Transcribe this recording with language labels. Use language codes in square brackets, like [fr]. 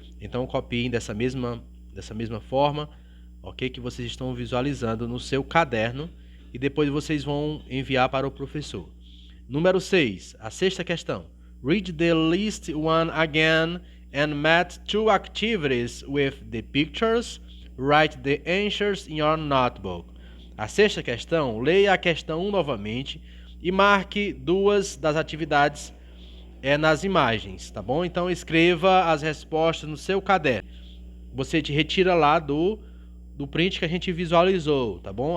[pt] Então copiem dessa mesma forma, ok? Que vocês estão visualizando no seu caderno e depois vocês vão enviar para o professor. Número 6, a sexta questão. [en] Read the list 1 again and match 2 activities with the pictures. Write the answers in your notebook. [pt] A sexta questão, leia a questão 1 novamente e marque 2 das atividades nas imagens, tá bom? Então escreva as respostas no seu caderno. Você te retira lá do print que a gente visualizou, tá bom?